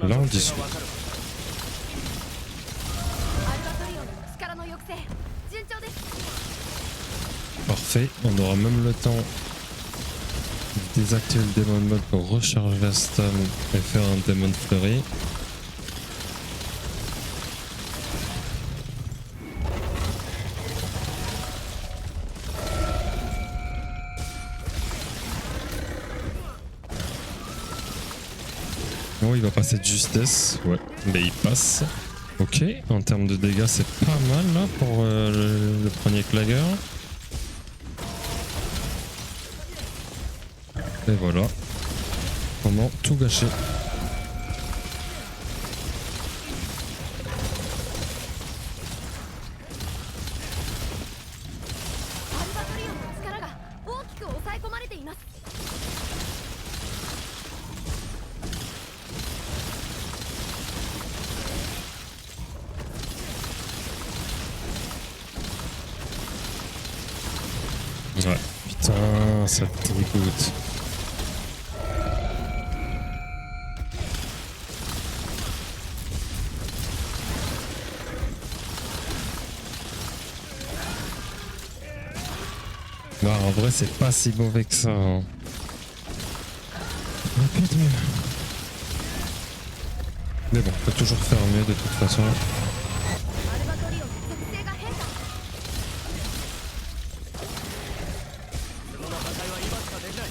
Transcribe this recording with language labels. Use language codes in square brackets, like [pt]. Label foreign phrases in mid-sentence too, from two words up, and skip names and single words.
[fr] Là on [ja] 属性 [fr] discute. [ja] がわかる。アルバトリオンの力の抑制順調です。 [fr] Parfait, on aura même le temps de désactiver le Demon Mode pour recharger la stun et faire un Demon Flurry. Oh, il va passer de justesse, ouais, mais il passe. Ok, en termes de dégâts, c'est pas mal là pour le premier clagueur. Et voilà. Comment tout gâcher. [ja] アルバトリオンの力が大きく抑え込まれています。 [fr] Ouais, putain, ça te dégoûte. Non, en vrai, c'est pas si mauvais que ça. Hein. On peut être mieux. Mais bon, on peut toujours faire mieux de toute façon. [ja] アルバトリオンの属性が変化。その破壊は今しかできない。